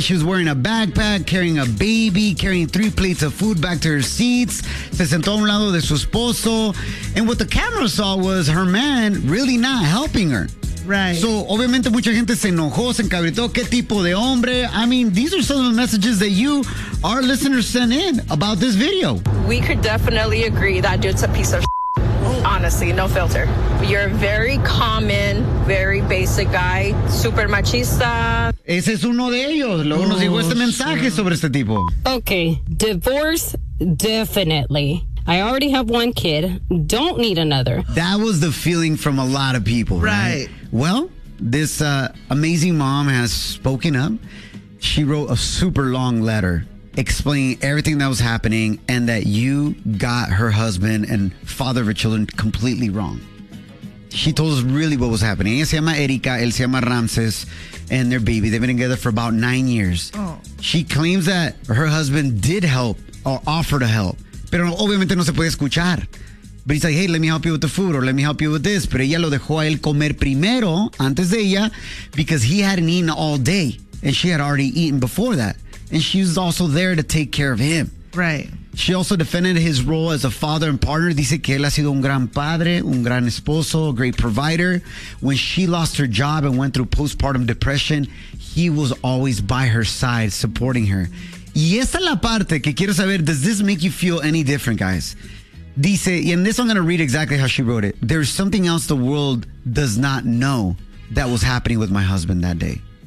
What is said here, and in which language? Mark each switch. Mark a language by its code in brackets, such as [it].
[en] She was wearing a backpack, carrying a baby, carrying three plates of food back to her seats. [es] Se sentó a un lado de su esposo. [en] And what the camera saw was her man really not helping her. Right. [es] So, obviamente, mucha gente se enojó, se encabritó. ¿Qué tipo de hombre? [en] I mean, these are some of the messages that you, our listeners, sent in about this video. We could definitely agree that dude's a piece of honestly, no filter. You're a very common, very basic guy, super machista. [es] Ese es uno de ellos. Luego nos dijo este mensaje sobre este tipo. [en] Okay, divorce, definitely. I already have one kid. Don't need another. That was the feeling from a lot of people, right? Well, this amazing mom has spoken up. She wrote a super long letter explaining everything that was happening and that you got her husband and father of her children completely wrong. She told us really what was happening. [es] Ella se llama Erika, él se llama Ramses, [en] and their baby. They've been together for about 9 years. Oh. She claims that her husband did help or offer to help, [es] pero obviamente no se puede escuchar. [en] But he's like, hey, let me help you with the food or let me help you with this. [es] Pero ella lo dejó a él comer primero, antes de ella, [en] because he hadn't eaten all day. And she had already eaten before that. And she was also there to take care of him. Right. She also defended his role as a father and partner. [es] Dice que él ha sido un gran padre, un gran esposo, [en] a great provider. When she lost her job and went through postpartum depression, he was always by her side, supporting her. [es] Y esta es la parte que quiero saber, [en] does this make you feel any different, guys? Dice, and this I'm going to read exactly how she wrote it. There's something else the world does not know that was happening with my husband that day.